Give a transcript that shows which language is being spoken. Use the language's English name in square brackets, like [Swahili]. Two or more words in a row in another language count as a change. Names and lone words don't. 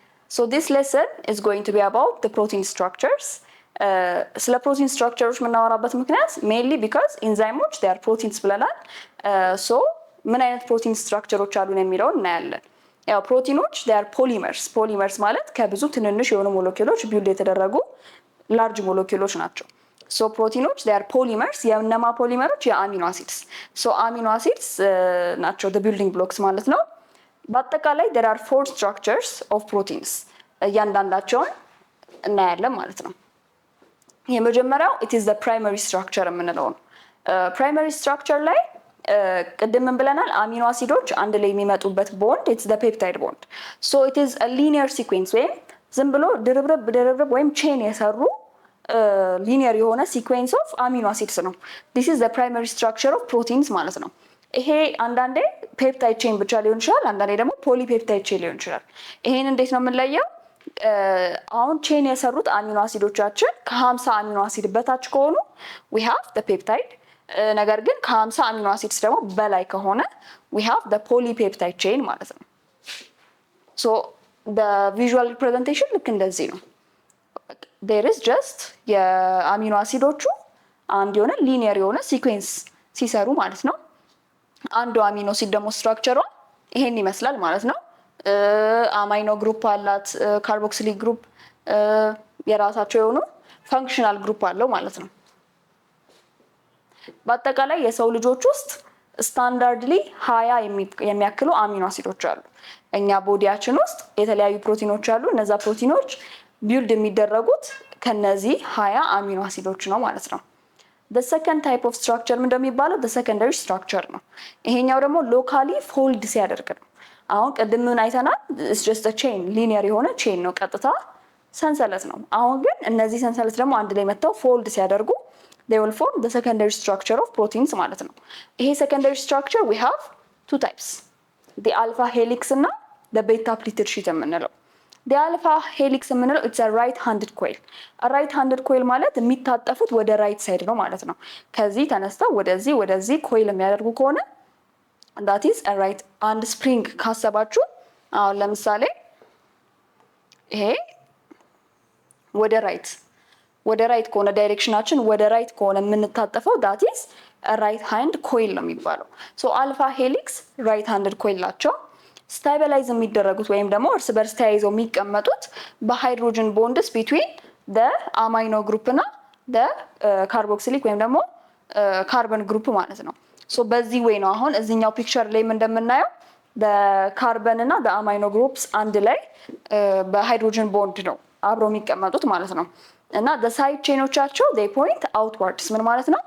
[English] So this lesson is going to be about the protein structures. [Amharic] ስለ ፕሮቲን ስትራክቸሮች የምናወራበት ምክንያት [English] mainly because [Amharic] ኢንዛይሞች [English] they are proteins [Amharic] ብለናል። ሶ ምን አይነት ፕሮቲን ስትራክቸሮች አሉን የሚለውን እናያለን። ያው ፕሮቲኖች [English] they are polymers. [Amharic] ፖሊመርስ ማለት ከብዙ ትንንሽ የሆኑ ሞለኪውሎች ቢልድ የተደረጉ ላርጅ ሞለኪውሎች ናቸው። ሶ ፕሮቲኖች [English] they are polymers። [Amharic] የእነማ ፖሊመሮች የአሚኖ አሲድስ። ሶ [English] amino acids [Amharic] ናቸው [English] the building blocks [Amharic] ማለት ነው። በአጠቃላይ [English] there are 4 structures of proteins። [Amharic] እያንዳንዳቸውን እናያለን ማለት ነው። የመጀመሪያው [English] it is the primary structure [Amharic] የምንለው ነው። [English] primary structure [Amharic] ላይ ቅድም ምን ብለናል? አሚኖ አሲዶች አንድ ላይ የሚመጡበት ቦንድ [English] it's the peptide bond. So it is a linear sequence [Amharic] ወይም ዝም ብሎ ድርብርብ ወይም ቼን የሰሩ ሊኒየር የሆነ [English] sequence of amino acids [Amharic] ነው። [English] this is the primary structure of proteins [Amharic] ማለት ነው። ይሄ አንዳንዴ [English] peptide chain [Amharic] ብቻ ሊሆን ይችላል፣ አንዳንዴ ደግሞ [English] polypeptide chain [Amharic] ሊሆን ይችላል። ይሄን እንዴት ነው የምንለየው? አሁን ቼን የሰሩት አሚኖ አሲዶቻችን ከ50 አሚኖ አሲድ በታች ከሆኑ [English] we have the peptide። [Amharic] ነገር ግን ከ50 አሚኖ አሲድስ ደግሞ በላይ ከሆነ [English] we have the polypeptide chain [Amharic] ማለት ነው። [English] so the visual representation [Amharic] ልክ እንደዚህ ነው። [English] there is just [Amharic] የአሚኖ አሲዶቹ አንድ የሆነ ሊኒየር የሆነ ሲኩዌንስ ሲሰሩ ማለት ነው። አንዱ አሚኖ አሲድ ደግሞ ስትራክቸሯ ይሄን ይመስላል ማለት ነው። [English] amino group [Amharic] አላት፣ [English] carboxylic group [Amharic] የራሳቸው የሆኑ [English] functional group [Amharic] አለው ማለት ነው። በአጠቃላይ የሰው ልጆች ውስጥ ስታንዳርድሊ 20 የሚያክሉ አሚኖ አሲዶች አሉ። እኛ ቦዲያችን ውስጥ የተለያዩ ፕሮቲኖች አሉ። እነዛ ፕሮቲኖች ቢልድ የሚደረጉት ከነዚህ 20 አሚኖ አሲዶች ነው ማለት ነው። [English] the second type of structure [Amharic] ምን እንደሚባለው [English] the secondary structure [Amharic] ነው። ይሄኛው ደግሞ [English] locally fold [Amharic] ሲያደርግ ነው። አሁን ቅድም ምን አይተናል? [English] it's just a chain linear [Amharic] የሆነ ቼን ነው፣ ቀጥታ ሰንሰለት ነው። አሁን ግን እነዚህ ሰንሰለት ደግሞ አንድ ላይ መጥተው ፎልድ ሲያደርጉ [English] they will form the secondary structure of proteins [Amharic] ማለት ነው። ይሄ [English] secondary structure we have 2 types the alpha helix እና the beta pleated sheet የምንለው። the alpha helix የምንለው it's a right handed coil። a right handed coil [Amharic] ማለት የሚታጠፉት ወደ ራይት ሳይድ ነው ማለት ነው። ከዚህ ተነስተው ወደዚህ ኮይል የሚያደርጉ ከሆነ [English] that is a right and spring [Amharic] ካሰባችሁ አሁን ለምሳሌ ይሄ ወደ ራይት ከሆነ ዳይሬክሽናችን ወደ ራይት ከሆነ የምንታጠፈው [English] that is a right hand coil [Amharic] ነው የሚባለው። [English] so alpha helix right handed coil [Amharic] ናቸው። ስታቢላይዝ የሚደረጉት ወይም ደግሞ እርስ በርስ ተያይዘው የሚቀመጡት በሃይድሮጅን ቦንድስ [English] between the amino group [Amharic] እና [English] the carboxylic [Amharic] ወይም ደግሞ [English] carbon group [Amharic] ማለት ነው። ሶ በዚህ ወይ ነው አሁን እዚህኛው ፒክቸር ላይ እንደምናየው በካርበን እና በአማይኖ ግሩፕስ አንድ ላይ በሃይድሮጅን ቦንድ ነው አብረው የሚቀመጡት ማለት ነው። እና [English] the side [Amharic] ቼኖቻቸው [English] they point outwards [Amharic] ምን ማለት ነው?